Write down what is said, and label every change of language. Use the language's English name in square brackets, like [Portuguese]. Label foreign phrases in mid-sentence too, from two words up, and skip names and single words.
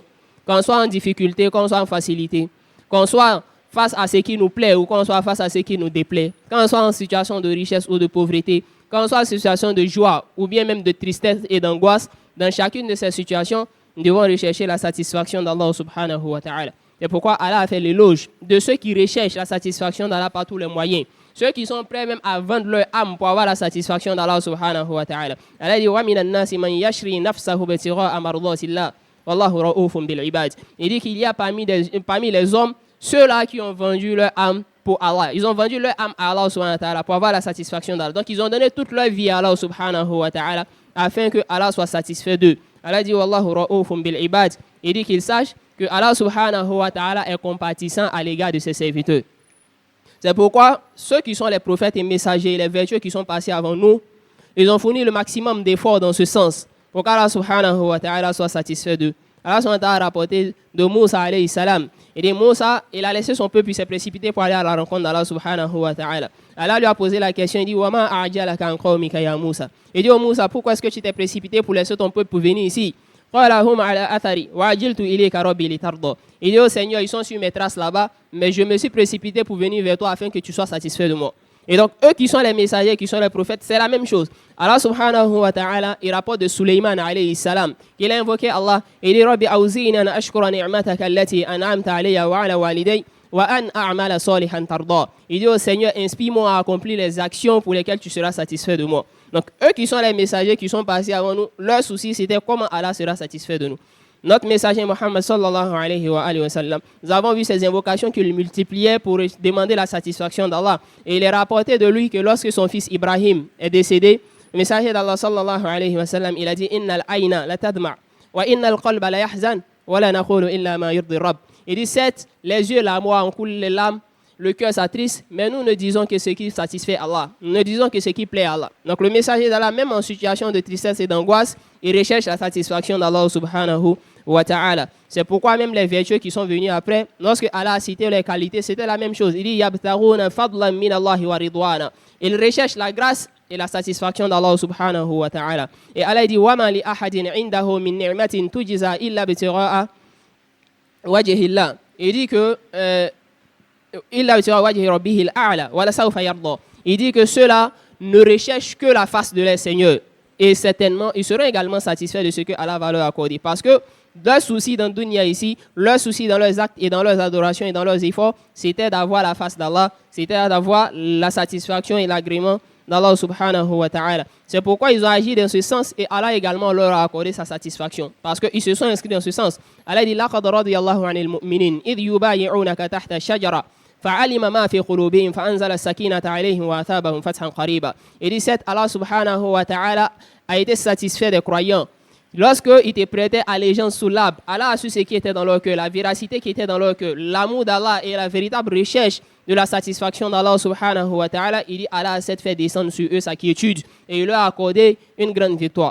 [French] Qu'on soit en difficulté, qu'on soit en facilité, qu'on soit face à ce qui nous plaît ou qu'on soit face à ce qui nous déplaît, qu'on soit en situation de richesse ou de pauvreté, qu'on soit en situation de joie ou bien même de tristesse et d'angoisse, dans chacune de ces situations, nous devons rechercher la satisfaction d'Allah [Arabic] سبحانه وتعالى. [French] C'est pourquoi Allah a fait l'éloge de ceux qui recherchent la satisfaction d'Allah par tous les moyens. Ceux qui sont prêts même à vendre leur âme pour avoir la satisfaction d'Allah [Arabic] سبحانه وتعالى. [French] Allah dit « [Arabic] ومن الناس من يشري نفسه ابتغاء مرضات الله والله رؤوف بالعباد [French] » Il dit qu'il y a parmi les hommes ceux-là qui ont vendu leur âme pour Allah. Ils ont vendu leur âme à Allah [Arabic] سبحانه وتعالى [French] pour avoir la satisfaction d'Allah. Donc ils ont donné toute leur vie à Allah [Arabic] سبحانه وتعالى [French] afin que Allah soit satisfait d'eux. Allah dit [Arabic] والله رؤوف بالعباد. [French] Il dit qu'ils sachent que Allah [Arabic] سبحانه وتعالى [French] est compatissant à l'égard de ses serviteurs. C'est pourquoi ceux qui sont les prophètes et messagers, les vertueux qui sont passés avant nous, ils ont fourni le maximum d'efforts dans ce sens pour qu'Allah [Arabic] سبحانه وتعالى [French] soit satisfait d'eux. Allah [Arabic] سبحانه وتعالى [French] a rapporté de Moussa [Arabic] عليه السلام. [French] Et dit Moussa, il a laissé son peuple, il s'est précipité pour aller à la rencontre d'Allah [Arabic] سبحانه وتعالى. [French] Allah lui a posé la question, il dit [Arabic] وما أعجلك عن قومك يا موسى. [French] Il dit oh Moussa, pourquoi est-ce que tu t'es précipité pour laisser ton peuple pour venir ici? Il dit au Seigneur, ils sont sur mes traces là-bas, mais je me suis précipité pour venir vers toi afin que tu sois satisfait de moi. Et donc, eux qui sont les messagers, qui sont les prophètes, c'est la même chose. Allah [Arabic] سبحانه وتعالى, [French] il rapporte de Sulaiman [Arabic] عليه السلام, [French] qu'il a invoqué Allah, il dit [Arabic] رب أوزعني أن أشكر نعمتك التي أنعمت علي وعلى والدي وأن أعمل صالحا ترضى. [French] Il dit au Seigneur, inspire-moi à accomplir les actions pour lesquelles tu seras satisfait de moi. Donc, eux qui sont les messagers qui sont passés avant nous, leur souci c'était comment Allah sera satisfait de nous. Notre messager Mohammed [Arabic] صلى الله عليه وسلم, [French] nous avons vu ces invocations qu'il multipliait pour demander la satisfaction d'Allah. Et il est rapporté de lui que lorsque son fils Ibrahim est décédé, le messager d'Allah [Arabic] صلى الله عليه وسلم, [French] il a dit [Arabic] إن العين تدمع وإن القلب يحزن ولا نقول إلا ما يرضي الرب. [French] Il dit certes, les yeux l'amour en coulent les larmes, le cœur s'attriste, mais nous ne disons que ce qui satisfait Allah. Nous ne disons que ce qui plaît à Allah. Donc le messager d'Allah, même en situation de tristesse et d'angoisse, il recherche la satisfaction d'Allah [Arabic] سبحانه وتعالى. [French] C'est pourquoi même les vertueux qui sont venus après, lorsque Allah a cité les qualités, c'était la même chose. Il dit [Arabic] يبتغون فضلا من الله ورضوانا. [French] Il recherche la grâce et la satisfaction d'Allah [Arabic] سبحانه وتعالى. [French] Et Allah dit [Arabic] وما لأحد عنده من نعمة تجزى إلا ابتغاء وجه الله. [French] Il dit que il dit que ceux-là ne recherchent que la face de leur Seigneur. Et certainement, ils seront également satisfaits de ce que Allah va leur accorder. Parce que leur souci dans le dunya ici, leur souci dans leurs actes et dans leurs adorations et dans leurs efforts, c'était d'avoir la face d'Allah, c'était d'avoir la satisfaction et l'agrément d'Allah [Arabic] سبحانه وتعالى. [French] C'est pourquoi ils ont agi dans ce sens et Allah également leur a accordé sa satisfaction. Parce qu'ils se sont inscrits dans ce sens. [Arabic] Allah dit لقد رضي الله عن المؤمنين إذ يبايعونك تحت الشجرة فعلم ما في قلوبهم فأنزل السكينة عليهم وأثابهم فتحا قريبا. [French] Il dit certes, Allah [Arabic] سبحانه وتعالى [French] a été satisfait des croyants. Lorsqu'ils étaient prêtés allégeance sous l'arbre, Allah a su ce qui était dans leur cœur, la véracité qui était dans leur cœur, l'amour d'Allah et la véritable recherche de la satisfaction d'Allah [Arabic] سبحانه وتعالى. [French] Il dit Allah a fait descendre sur eux sa quiétude et il leur a accordé une grande victoire.